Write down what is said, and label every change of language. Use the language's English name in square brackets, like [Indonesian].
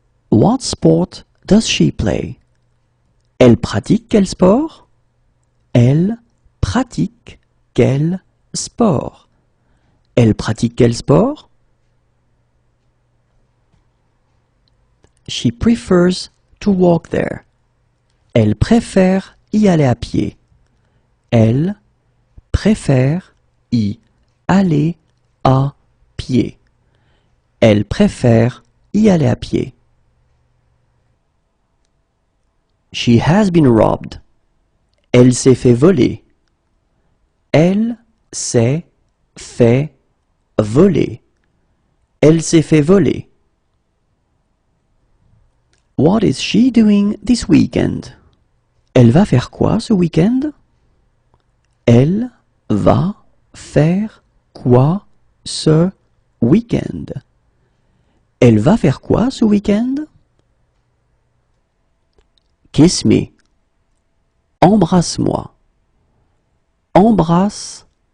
[English] What sport does she play? [French] Elle pratique quel sport? Elle pratique quel sport? Elle pratique quel sport? [English] She prefers to walk there. [French] Elle préfère y aller à pied. Elle préfère y aller à pied. Elle préfère y aller à pied. [English] She has been robbed. [French] Elle s'est fait voler. Elle s'est fait voler. Elle s'est fait voler. [English] What is she doing this weekend? [French] Elle va faire quoi ce week-end? Elle va faire quoi ce week-end? Elle va faire quoi ce week-end? [English] Kiss me. [French] Embrasse-moi. Embrasse-moi.